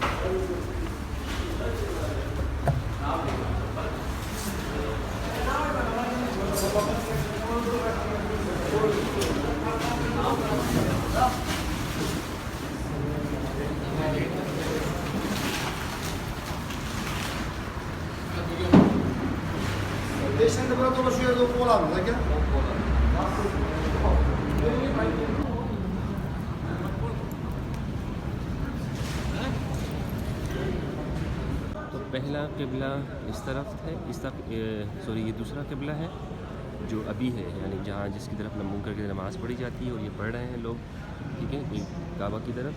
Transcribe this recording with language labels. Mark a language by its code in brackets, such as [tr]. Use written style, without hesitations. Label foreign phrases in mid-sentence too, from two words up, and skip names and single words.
[tr] Geçen de burada dolaşıyor da oğlan da gel. [ur] تو پہلا قبلہ اس طرف ہے, اس طرف سوری یہ دوسرا قبلہ ہے جو ابھی ہے, یعنی جہاں جس کی طرف نمون کر کے نماز پڑھی جاتی ہے, اور یہ پڑھ رہے ہیں لوگ, ٹھیک ہے, کعبہ کی طرف.